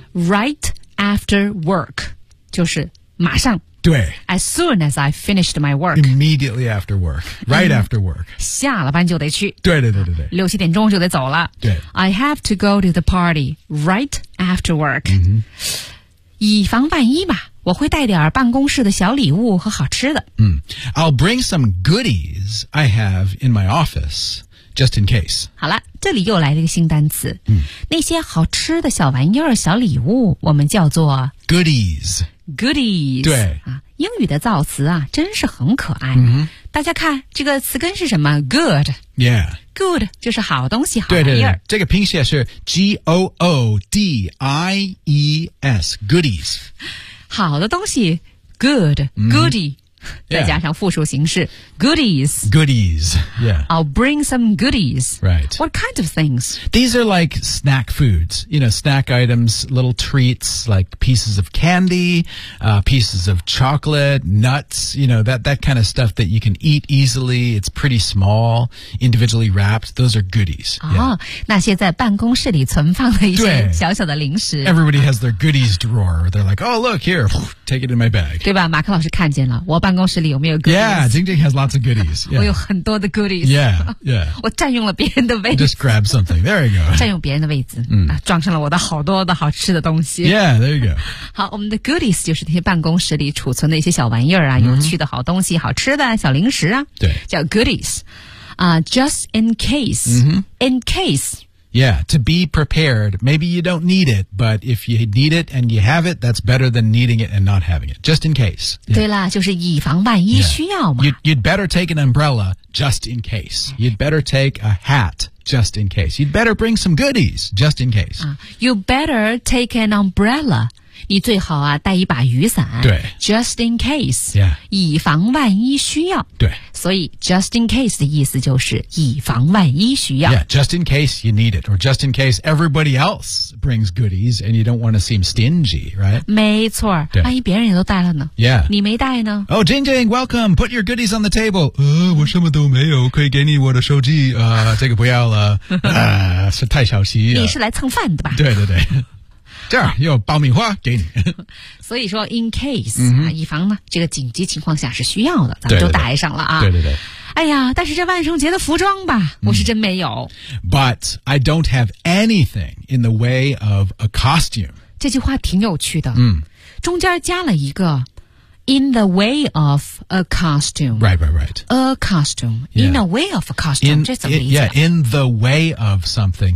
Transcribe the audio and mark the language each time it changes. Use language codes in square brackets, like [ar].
[en] Right after work. [zh] 就是马上。对。 [en] As soon as I finished my work. Immediately after work. Right、嗯、after work. [zh] 下了班就得去。对对对对对。六七点钟就得走了。对。 [en] I have to go to the party right after work.、 Mm-hmm. [zh] 以防万一吧。我会带点办公室的小礼物和好吃的。 [en] 嗯、mm. ，I'll bring some goodies I have in my office just in case。 [zh] 好了，这里又来了一个新单词。嗯、mm. ，那些好吃的小玩意儿、小礼物，我们叫做 [en] goodies。 goodies。 [zh] 对啊，英语的造词啊，真是很可爱。嗯、mm-hmm. ，大家看这个词根是什么 ？good。 [en] Yeah。 [zh] Good 就是好东西好玩意儿。对对对，这个拼写是 G-O-O-D-I-E-S， goodies。好的东西 ，good, goodie,、 [en] mm-hmm. [zh] 再加上复数形式、yeah. ，goodies, [en] goodies, yeah. I'll bring some goodies. Right. What kind of things? These are like snack foods, you know, snack items, little treats like pieces of candy,、pieces of chocolate, nuts, you know, that kind of stuff that you can eat easily. It's pretty small, individually wrapped. Those are goodies. [zh] 哦、yeah. ，那些在办公室里存放的一些小小的零食。 [en] Everybody has their goodies drawer. They're like, oh, look here. Take it in my bag. [zh] 对吧马克老师看见了我办公室里有没有 goodies? [en] Yeah, Jing Jing has lots of goodies.、Yeah. [zh] 我有很多的 goodies. [en] Yeah, yeah. [zh] 我占用了别人的位置。 [en] Just grab something. There you go. [zh] 占用别人的位置、嗯、装上了我的好多的好吃的东西。 [en] Yeah, there you go. [zh] 好我们的 goodies 就是那些办公室里储存的一些小玩意儿啊、 [en] mm-hmm. [zh] 有趣的好东西好吃的小零食啊。对。 [en] 叫 goodies.、just in case.、 Mm-hmm. In case. Yeah, to be prepared. Maybe you don't need it, but if you need it and you have it, that's better than needing it and not having it. Just in case.、 Yeah. [zh] 对了，就是以防万一需要嘛。 [en] Yeah. You'd better take an umbrella just in case. You'd better take a hat just in case. You'd better bring some goodies just in case.、 You better take an umbrella. [zh] 你最好啊带一把雨伞。对。 [en] Just in case. Yeah. [zh] 以防万一需要。对。所以 just in case 的意思就是以防万一需要。 [en] Yeah, just in case you need it, or just in case everybody else brings goodies and you don't want to seem stingy, right? [zh] 没错，万一别人也都带了呢 [en] ？Yeah, [zh] 你没带呢 [en] ？Oh, Jing Jing, welcome. Put your goodies on the table. [zh] 我什么都没有，可以给你我的手机啊，这个不要了，是太小气。你是来蹭饭的吧？对对对。这儿有爆米花给你，所以说 [en] in case、 mm-hmm. [zh] 以防呢这个紧急情况下是需要的，咱们都带上了啊。对对 对。哎呀，但是这万圣节的服装吧，我是真没有。 Mm. [en] But I don't have anything in the way of a costume. [zh] 这句话挺有趣的。嗯、mm. ，中间加了一个 [en] in the way of a costume. Right, right, right. A costume、yeah. in a way of a costume. In, [zh] 这怎么理解 [en] ？Yeah, in the way of something.